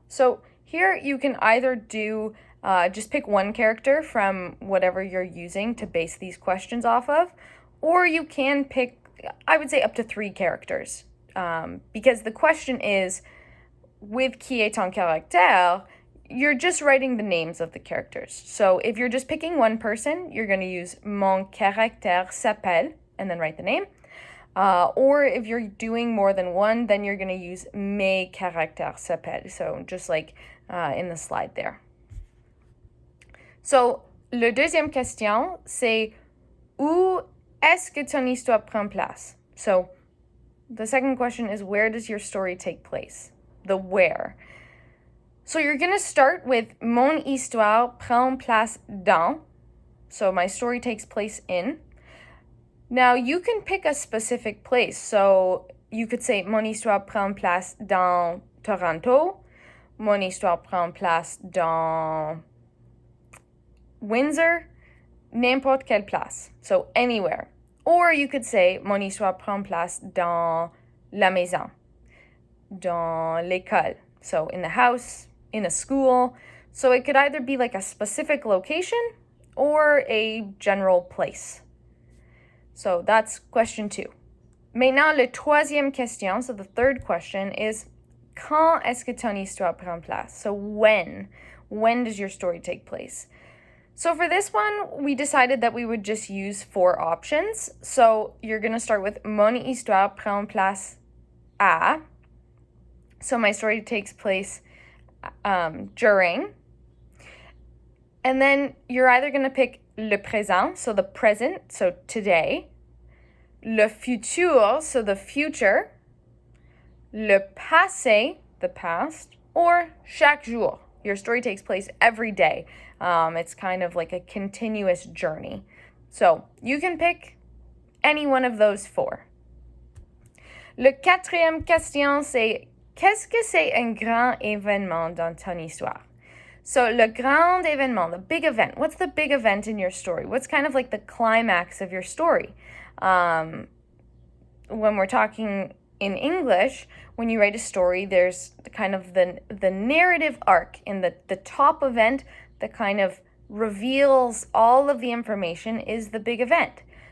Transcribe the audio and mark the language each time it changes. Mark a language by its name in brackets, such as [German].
[English] So here you can either do, just pick one character from whatever you're using to base these questions off of, or you can pick, I would say, up to 3 characters, because the question is, with [French] qui est ton caractère, [English] you're just writing the names of the characters. So if you're just picking one person, you're going to use [French] mon caractère s'appelle, [English] and then write the name. Or if you're doing more than one, then you're going to use [French] mes caractères s'appellent. [English] So just like in the slide there. [French] So, le deuxième question, c'est où est-ce que ton histoire prend place? [English] So, the second question is where does your story take place? The where. So you're going to start with [French] mon histoire prend place dans. [English] So my story takes place in. Now you can pick a specific place. So you could say [French] mon histoire prend place dans Toronto. Mon histoire prend place dans Windsor. N'importe quelle place. [English] So anywhere. Or you could say [French] mon histoire prend place dans la maison. Dans l'école. [English] So in the house, in a school. So it could either be like a specific location or a general place. So that's question 2. [French] Maintenant, le troisième question, [English] so the third question is [French] quand est-ce que ton histoire prend place? [English] So when does your story take place? So for this one, we decided that we would just use 4 options. So you're going to start with [French] mon histoire prend place à. [English] So my story takes place during. And then you're either going to pick le présent, so the present, so today. Le futur, so the future. Le passé, the past. [French] Or chaque jour. [English] Your story takes place every day. It's kind of like a continuous journey. So you can pick any one of those 4. [French] Le quatrième question, c'est qu'est-ce que c'est un grand événement dans ton histoire? [English] So [French] le grand événement, [English] the big event. What's the big event in your story? What's kind of like the climax of your story? When we're talking in English, when you write a story, there's kind of the narrative arc in the top event that kind of reveals all of the information is the big event.